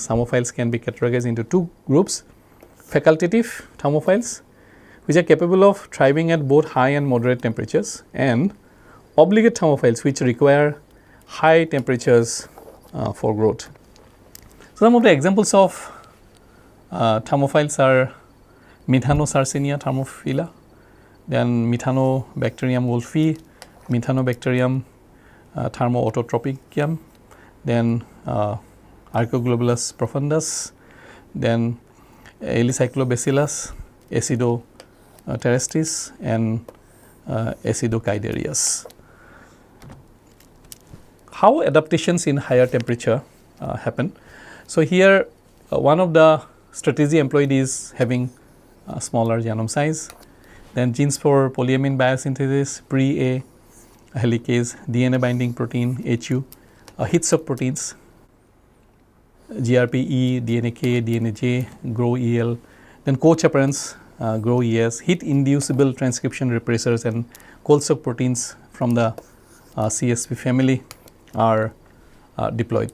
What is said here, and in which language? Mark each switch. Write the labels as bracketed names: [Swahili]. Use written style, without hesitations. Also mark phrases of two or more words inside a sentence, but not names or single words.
[English] Thermophiles can be categorized into two groups: facultative thermophiles, which are capable of thriving at both high and moderate temperatures, and obligate thermophiles, which require high temperatures for growth. So, some of the examples of thermophiles are Methanosarcinia thermophila, then Methanobacterium wolfii, Methanobacterium thermoautotropicum, then Archoglobulus profundus, then Alicyclobacillus acidoterrestris, and Acidocaidarius. How adaptations in higher temperature happen? So, here one of the strategy employed is having smaller genome size, then genes for polyamine biosynthesis, pre-A helicase, DNA binding protein HU, heat soak proteins, GRPE, DNAK, DNAJ, GROW-EL, then co-chaperones, GROW-ES, heat inducible transcription repressors, and cold soak proteins from the CSP family are deployed.